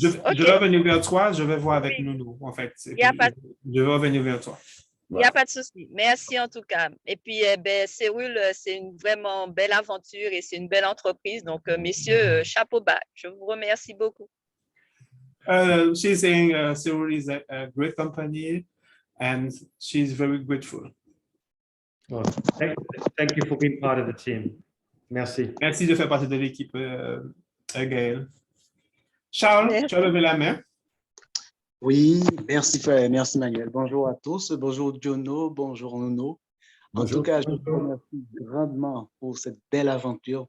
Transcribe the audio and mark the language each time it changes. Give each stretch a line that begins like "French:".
French: Je vais revenir vers toi. Je vais voir avec Nuno, en fait. Je vais revenir vers toi. Il n'y a pas de souci. Merci en tout cas. Et puis, Cyril, c'est une vraiment belle aventure et c'est une belle entreprise. Donc, messieurs, chapeau bas. Je vous remercie beaucoup.
English: She's saying Cyril is a great company and she's very grateful. Well, thank you for being part of the team.
French: Merci. Merci de faire partie de l'équipe, Gaël. Charles, tu as levé la main. Oui, merci frère, merci Manuel. Bonjour à tous, bonjour Jono, bonjour Nuno. En tout cas, je vous remercie grandement pour cette belle aventure.